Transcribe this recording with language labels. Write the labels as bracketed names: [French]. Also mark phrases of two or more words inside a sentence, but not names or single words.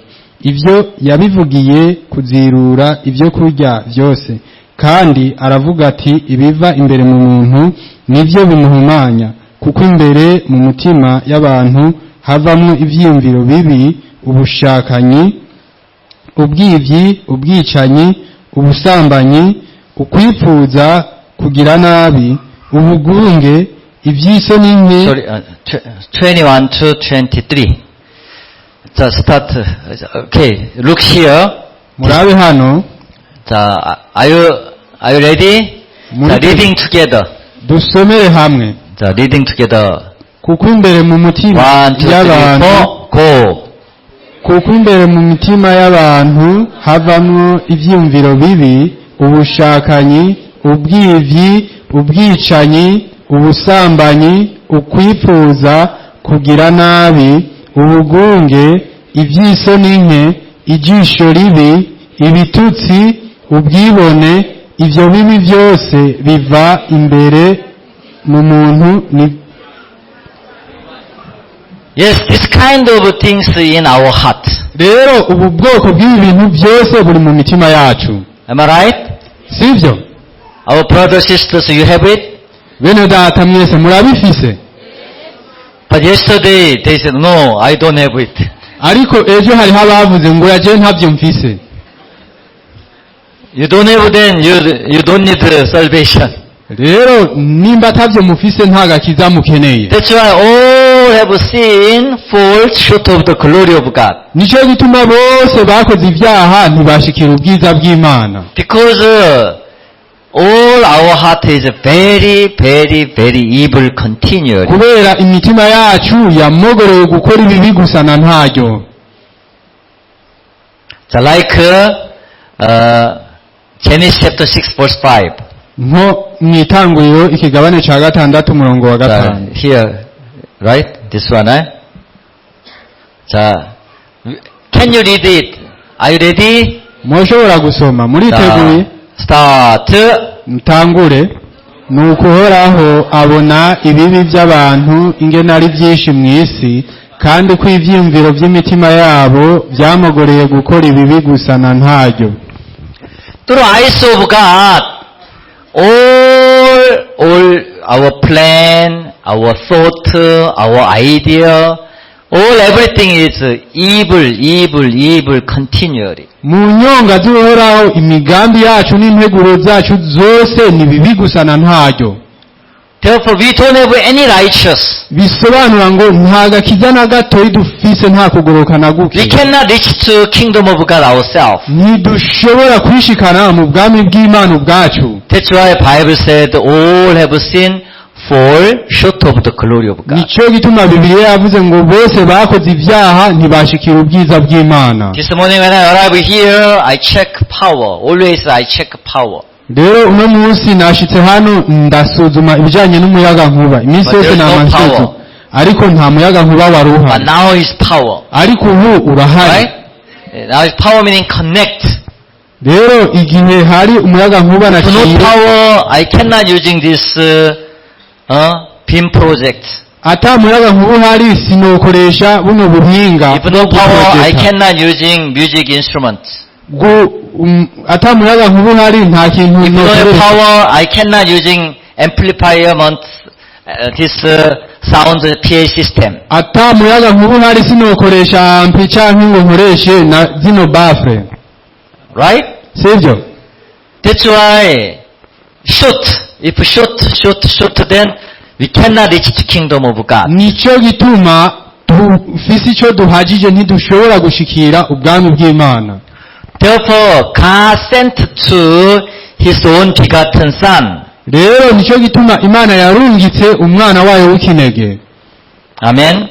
[Rundi] Ivyo yabivugiye kuzirura ibyo kurya byose, kandi aravuga ati ibiva imbere mu muntu nivyo bimuhumanya, kuko imbere mu mutima y'abantu havamwo ivyiyumviro bibi, ubushakanyi, ubwivyi, ubwicanyi, ubusambanyi, ukwipfuza kugira nabi, ubugunge, ivy'isoni nke. [English] Sorry, 21 to 23. Just start. Okay, look here. [Rundi] Murabe hano. [English] Are you ready? Reading together. [Rundi] Dusomere hamwe. [English] Reading together. [Rundi] Kuko imbere mu mutima [English] 1, 2, 3, 4, go. [Rundi] Kuko imbere mu mitima y'abantu havamwo ivyumviro bibi, ubushakanyi, ubwivyi, ubwicanyi, ubusambanyi, ukwipfuza kugira nabi, ubugunge, ivy'isoni nke, ijisho ribi, ibitutsi, ubwibone. Ivyo bibi byose biva imbere mu muntu. [English] Yes, this kind of things in our heart. [Rundi] Rero ubu bwoko bw'ibi bintu byose buri mu mitima yacu. [English] Am I right? [Rundi] Sivyo? [English] Our brothers, sisters, you have it? [Rundi] Bene data mwese murabifise? [English] But yesterday they said, no, I don't have it. [Rundi] Ariko ejo hariho abavuze ngo yaje ntabyo mfise. [English] You don't have, then you don't need salvation. [Rundi] Rero nimba atavyo mufise nta gakiza mukeneye. [English] That's why all have sinned, fall short of the glory of God. [Rundi] Nico gituma bose bakoze ivyaha ntibashikira ubwiza bw'Imana. [English] Because all our heart is very evil continually. [Rundi] Kubera imitima yacu yamogoroye gukora ibibi gusa na ntaryo. [English] So like Genesis chapter 6 verse 5. [Rundi] Nko mwitanguriro ikigabane ca 6 umurongo wa 5. [English] Here, right? This one, eh? Can you read it? Are you ready? [Rundi] Mwoshobora gusoma muriteguye? [English] Start. [Rundi] Mtangure. Nuko Uhoraho abona ibibi by'abantu ingene ari byinshi mw'isi, kandi ko ivyiyumviro vy'imitima yabo vyamogoreye gukora ibibi gusa na ntaryo. [English] Through eyes of God, all our plan, our thought, our idea, everything is evil continually. [Rundi] Mu nyonga z'Uhoraho imigambi yacu n'integuro zacu zose ni bibi gusa na ntaryo. [English] Therefore we don't have any righteous. [Rundi] Bisobanura ngo nta gakiza na gatoyi dufise, nta kugoroka na guke. [English] We cannot reach to kingdom of God ourselves. [Rundi] Ntidushobora kwishikana mu bwami bw'Imana ubwacu. [English] That's why Bible said all have sinned, fall short of the glory of God. [Rundi] Nico gituma Bibiliya yavuze ngo bose bakoze ivyaha ntibashikira ubwiza bw'Imana. [English] This morning when I arrive here, I check power. Always I check power. [Rundi] rero uno munsi nashitse hano ndasuzuma ibijanye n'umuyagankuba iminsi [English] But [Rundi] yose [English] there's no namansuzu power. [Rundi] ariko nta muyagankuba wari [English] But [Rundi] uhari [English] now is power. [Rundi] ariko ubu urahari [English] Right? Now is power meaning connect. [Rundi] rero igihe hari umuyagankuba [English] If no [Rundi] naciye [English] power, I cannot using this beam project. [Rundi] ata muyagankuba uhari sinokoresha buno buhinga [English] If no power, I cannot using music instruments. [Rundi] ata muyagankuba uhari nta kintu [English] If no [Rundi] nokoresha [English] power, I cannot using amplifier this sound PA system. [Rundi] ata muyagankuba uhari sinokoresha ampi canke ngo nkoreshe na zino bafre [English] Right? [Rundi] sivyo [English] That's why if short, then we cannot reach the kingdom of God. [Rundi] nico gituma dufise ico duhagije ntidushobora gushikira ubwami bw'Imana [English] Therefore, God sent to His own begotten Son. [Rundi] rero nico gituma Imana yarungitse umwana wayo w'ikinege Amen.